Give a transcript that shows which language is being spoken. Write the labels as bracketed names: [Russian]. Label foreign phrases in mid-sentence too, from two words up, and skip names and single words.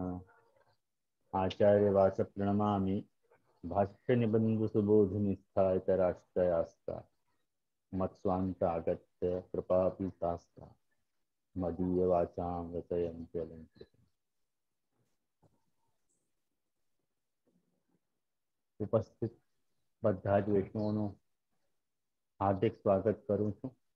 [Sanskrit] आचार्यवाच प्रणमामि भाष्य निबंध सुबोधनिष्ठा राष्ट्रयास्ता मत्स्वांत आगत्य कृपापीतास्ता मदीय वाचां रचयन्त्यलंकृतम्. [Gujarati] उपस्थित બધા જ વૈષ્ણવોનું હાર્દિક સ્વાગત કરું છું